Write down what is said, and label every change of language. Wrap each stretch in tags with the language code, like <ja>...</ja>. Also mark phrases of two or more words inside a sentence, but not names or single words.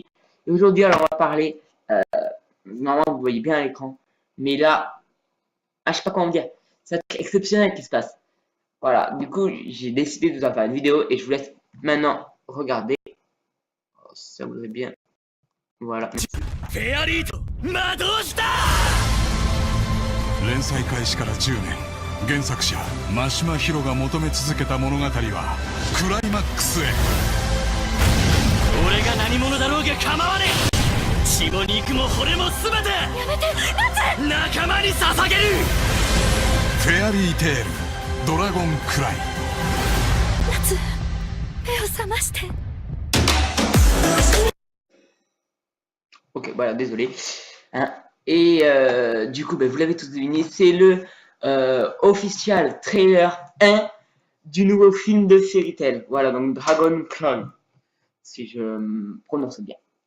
<fr>Et aujourd'hui, alors, on va parler. Normalement, vous voyez bien à l'écran. Mais là, je sais pas comment dire. C'est un truc exceptionnel qui se passe. Voilà, du coup, j'ai décidé de vous en faire une vidéo et je vous laisse maintenant regarder. Oh, ça vous est bien. Voilà.</fr> <ja>連載開始から10年、原作者真島ヒロが求め続けた物語はクライマックスへ。俺が何者だろうが構わねえ。血も肉も骨も全てやめて、仲間に捧げる。フェアリーテールドラゴンクライ。夏、目を覚まして。</ja> <fr>Ok, voilà, désolé. Hein. Et du coup, vous l'avez tous deviné, c'est le</fr> <en>official trailer</en> <fr>1 du nouveau film de Fairy Tail. Voilà, donc Dragon Clone, si je prononce bien.</fr>